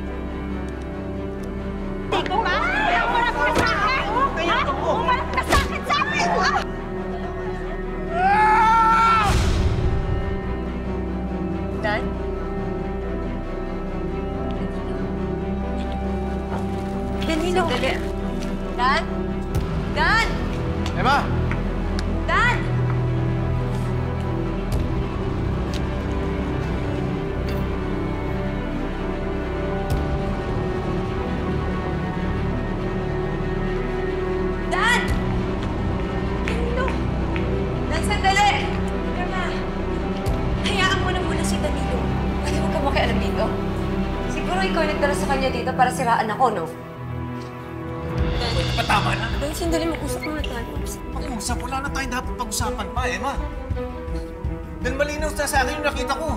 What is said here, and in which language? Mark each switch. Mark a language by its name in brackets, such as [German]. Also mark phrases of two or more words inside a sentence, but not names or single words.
[Filipino] Tiko ka? Umarap ka sa akin! Ha? Umarap ka sa akin! Dan? Danilo! Dali. Dan? Dan? Emma! Dan! Dan! Danilo! Dan, sandali! Emma! Hayaan mo na muna si Danilo. Pwede mo ka makialam dito? Siguro ikaw nagdala sa kanya dito para siraan ako, no? Pwede pa tama na. Dan, sandali, mag-usap muna tayo. Pag-usap, wala na tayong dapat pag-usapan pa, Emma. Dahil malinaw sa akin yung nakita ko.